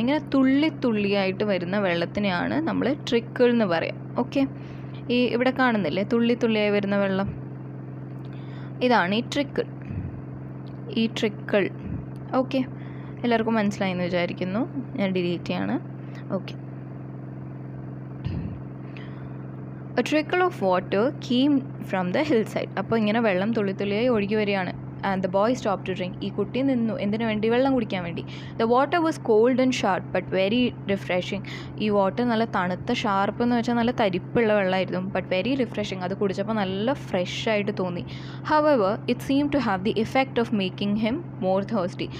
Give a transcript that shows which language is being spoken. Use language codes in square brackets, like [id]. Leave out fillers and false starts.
[ml] ഇങ്ങനെ തുള്ളിയായിട്ട് വരുന്ന വെള്ളത്തിനെയാണ് നമ്മൾ ട്രിക്കിൾ എന്ന് പറയാം. ഓക്കെ, ഈ ഇവിടെ കാണുന്നില്ലേ തുള്ളിയായി വരുന്ന വെള്ളം, ഇതാണ് ഈ ട്രിക്കിൾ. ഓക്കെ, എല്ലാവർക്കും മനസ്സിലായി എന്ന് വിചാരിക്കുന്നു. ഞാൻ ഡിലീറ്റ് ചെയ്യാണ്. [en] Okay, a trickle of water came from the hillside. [ml] അപ്പോൾ ഇങ്ങനെ വെള്ളം തുള്ളിയായി ഒഴുകി വരികയാണ്. [en] And the boy stop to drink. [ml] ഈ കുട്ടി നിന്നു. എന്തിനു വേണ്ടി? വെള്ളം കുടിക്കാൻ വേണ്ടി. [en] The water was cold and sharp but very refreshing. [ml] ഈ വാട്ടർ നല്ല തണുത്ത, ഷാർപ്പ് എന്ന് വെച്ചാൽ നല്ല തരിപ്പുള്ള വെള്ളമായിരുന്നു, [en] But very refreshing. [ml] അത് കുടിച്ചപ്പോൾ നല്ല ഫ്രഷ് ആയിട്ട് തോന്നി. [en] However it seem to have the effect of making him more thirsty.